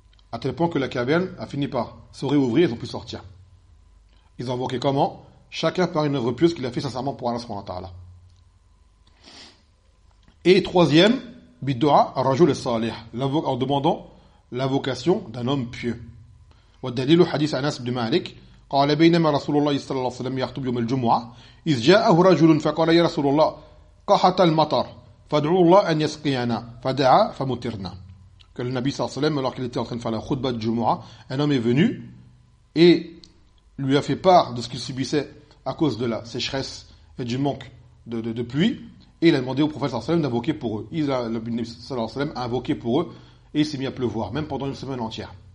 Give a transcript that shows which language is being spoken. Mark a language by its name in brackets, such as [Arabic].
[French] À tel point que la caverne a fini par se réouvrir, ils ont pu sortir. Ils ont invoqué comment? Chacun par une œuvre pieuse qu'il a fait sincèrement pour Allah subhanahu wa ta'ala. Et troisième, [Arabic] bid'a rajul salih, [French] en demandant l'invocation d'un homme pieux. [Arabic] Wa dalilu hadith Anas ibn Malik, قال بينما رسول الله صلى الله عليه وسلم يخطب يوم الجمعة إذ جاءه رجل فقال يا رسول الله قحط المطر فادعوا الله أن يسقينا فدعا فمطرنا. [French] Que le Nabi [Arabic] صلى الله عليه وسلم, [French] alors qu'il était en train de faire la khutba de Jumu'ah, un homme est venu et lui a fait part de ce qu'il subissait à cause de la sécheresse et du manque de pluie, et il a demandé au prophète صلى الله عليه وسلم d'invoquer pour eux. Le Nabi [Arabic] صلى الله عليه وسلم [French] a invoqué pour eux et il s'est mis à pleuvoir même pendant une semaine entière.